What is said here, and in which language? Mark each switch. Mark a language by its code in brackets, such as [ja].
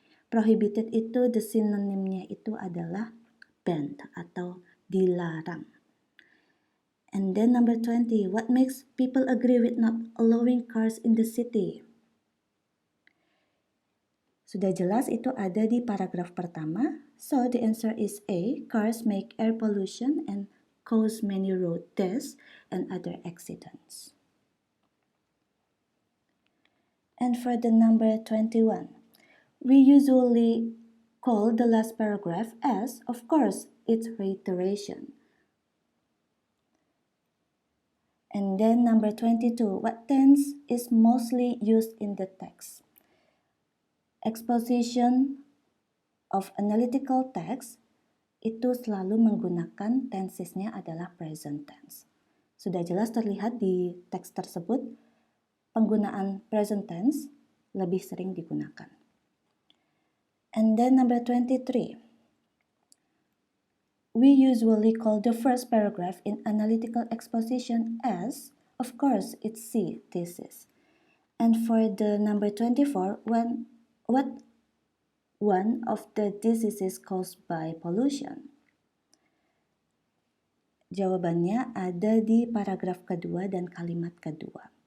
[id] Prohibited itu, the synonymnya itu adalah banned atau dilarang. [en] And then number 20, what makes people agree with not allowing cars in the city? [id] Sudah jelas itu ada di paragraf pertama. [en] So the answer is A. Cars make air pollution and cause many road deaths and other accidents. And for the number 21, we usually call the last paragraph as, of course, its reiteration. And then number 22, what tense is mostly used in the text? [id] Exposition of analytical text itu selalu menggunakan tensesnya adalah present tense. Sudah jelas terlihat di teks tersebut, penggunaan present tense lebih sering digunakan. [en] And then number 23. We usually call the first paragraph in analytical exposition as, of course, it's C, thesis. And for the number 24, what one of the diseases caused by pollution? [id] Jawabannya ada di paragraf kedua dan kalimat kedua.